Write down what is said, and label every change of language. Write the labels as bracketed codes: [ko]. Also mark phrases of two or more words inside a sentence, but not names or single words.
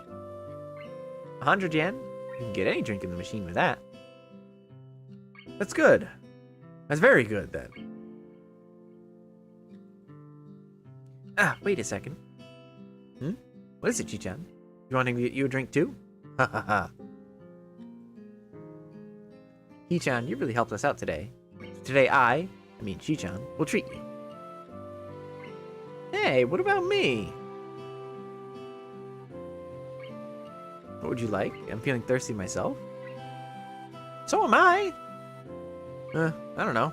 [en] 100 yen? You can get any drink in the machine with that. That's good. That's very good, then. Ah, wait a second. What is it, Chichan? You wanting to get you a drink, too? Ha ha ha. Chichan, you really helped us out today. Today I mean Chichan, will treat you. Hey, what about me? What would you like? I'm feeling thirsty myself. So am I. I don't know.